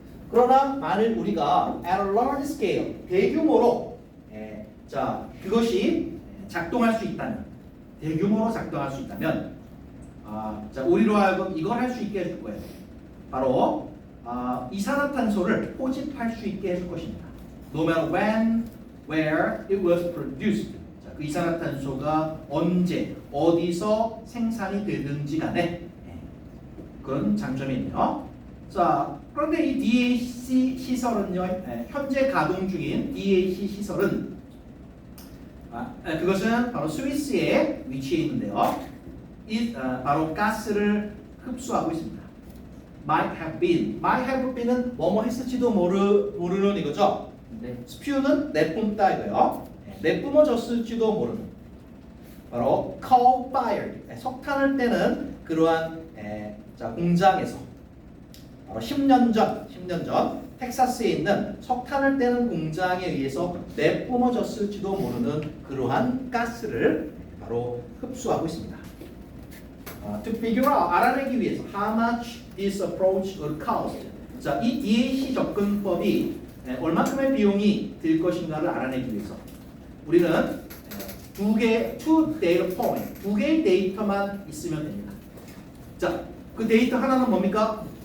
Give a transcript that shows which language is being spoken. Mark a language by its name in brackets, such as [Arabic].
[Korean] 그러나 만일 우리가 [English] at a large scale, [Korean] 대규모로 자 그것이 작동할 수 있다면, 대규모로 작동할 수 있다면, 자 우리로 하여금 이걸 할 수 있게 해줄 거예요. 바로 이산화탄소를 포집할 수 있게 해줄 것입니다. [English] No matter when, where it was produced. [Korean] 자, 그 이산화탄소가 언제, 어디서 생산이 되든지 간에 그런 장점이 있네요. 자, 그런데 이 DAC 시설은요, 현재 가동 중인 DAC 시설은 그것은 바로 스위스에 위치해 있는데요. 바로 가스를 흡수하고 있습니다. [English] Might have been [Korean] 은 뭐뭐 했을지도 모르는 이거죠. 스퓨는 내뿜다 이거요. 내뿜어졌을지도 모르는. 바로 [English] coal fired, [Korean] 석탄을 떼는 그러한 자 공장에서 바로 10년 전 텍사스에 있는 석탄을 떼는 공장에 의해서 내뿜어졌을지도 모르는 그러한 가스를 바로 흡수하고 있습니다. [English] To figure out, [Korean] 알아내기 위해서 [English] how much this approach will cost. [Korean] 자, 이 DAC 접근법이 얼마큼의 비용이 들 것인가를 알아내기 위해서 우리는 [English] two data point, [Korean] 두 개의 데이터만 있으면 됩니다. 자, 그 데이터 하나는 뭡니까?